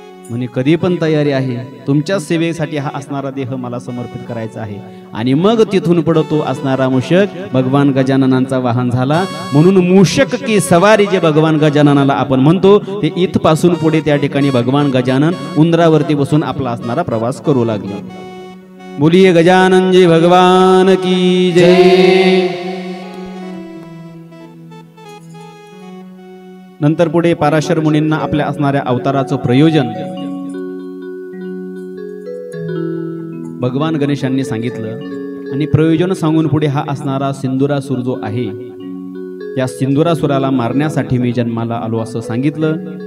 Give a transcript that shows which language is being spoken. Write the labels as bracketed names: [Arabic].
[Marathi] म्हणे कधी पण तयारी आहे, तुमच्या सेवेसाठी हा असणारा देह मला समर्पित करायचा आहे. आणि मग तिथून पुढे तो असणारा मूषक भगवान गजाननांचा वाहन झाला. म्हणून [Hindi] मूषक की सवारी [Marathi] जे भगवान गजाननाला आपण म्हणतो ते इथपासून पुढे त्या ठिकाणी भगवान गजानन उंदरावरती बसून आपला असणारा प्रवास करू लागले. [Hindi] बोलिये गजानन जी भगवान की जय. [Marathi] नंतर पुढे पराशर मुनींना आपल्या असणाऱ्या अवताराचं प्रयोजन भगवान गणेशांनी सांगितलं. आणि प्रयोजन सांगून पुढे हा असणारा सिंदुरासूर जो आहे, या सिंदुरासुराला मारण्यासाठी मी जन्माला आलो असं सांगितलं.